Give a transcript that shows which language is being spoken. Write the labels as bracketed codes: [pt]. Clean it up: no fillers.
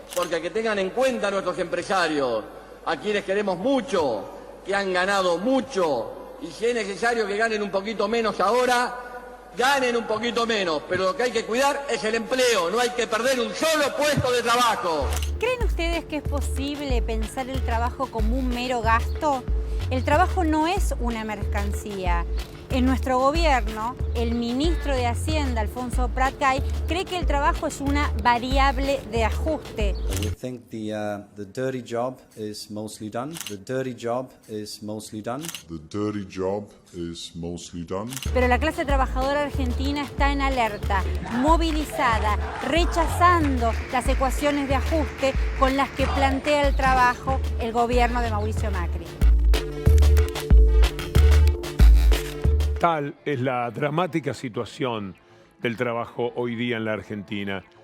[es] Porque que tengan en cuenta nuestros empresarios, a quienes queremos mucho, que han ganado mucho, y si es necesario que ganen un poquito menos ahora, ganen un poquito menos, pero lo que hay que cuidar es el empleo, no hay que perder un solo puesto de trabajo. ¿Creen ustedes que es posible pensar el trabajo como un mero gasto? El trabajo no es una mercancía. En nuestro gobierno, el ministro de Hacienda, Alfonso Prat-Gay, cree que el trabajo es una variable de ajuste. [en] We think the dirty job is mostly done. The dirty job is mostly done. The dirty job is mostly done. [es] Pero la clase trabajadora argentina está en alerta, movilizada, rechazando las ecuaciones de ajuste con las que plantea el trabajo el gobierno de Mauricio Macri. Tal es la dramática situación del trabajo hoy día en la Argentina.